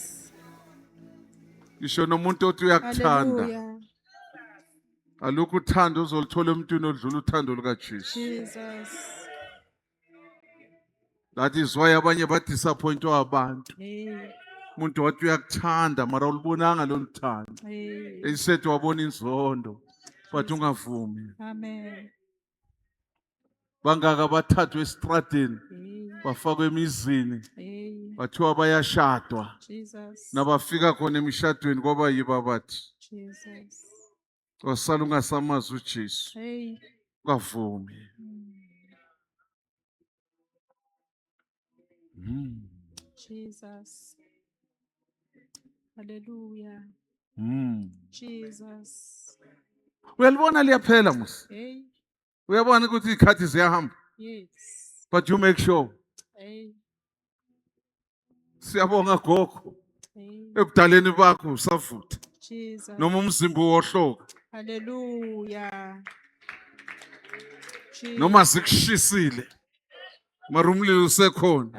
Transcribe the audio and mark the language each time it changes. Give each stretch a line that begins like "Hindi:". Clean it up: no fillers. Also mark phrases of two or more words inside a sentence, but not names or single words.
Zulu: Isho nomuntu othi uyakuthanda. Alukho uthando uzoluthola emntwini odlula uthando lukaJesu.
English: That is why
Zulu: abanye badisappointwa abantu. Umuntu wathi uyakuthanda mara ulibonanga lo luthando. Instead wabona inzondo, but ungavumi. Amen. Bangaka bathathwe estradeni, bafakwe emizini, bathiwa bayashadwa. Nabafika khona emishadweni kwaba yiba bathi. Wasala ungasamazi uJesu. Ungavumi. Jesus. Hallelujah. Jesus. Uyalibona liyaphela musi. Uyabona ukuthi izikhathi ziyahamba,
English: Yes. but you make sure. Hey.
Zulu: Siyabonga gogo, Hey. ebudaleni bakho usavutha Jesus. noma umzimba wohloka Hallelujah. Jesus. noma sikushisile mara umlilo usekhona.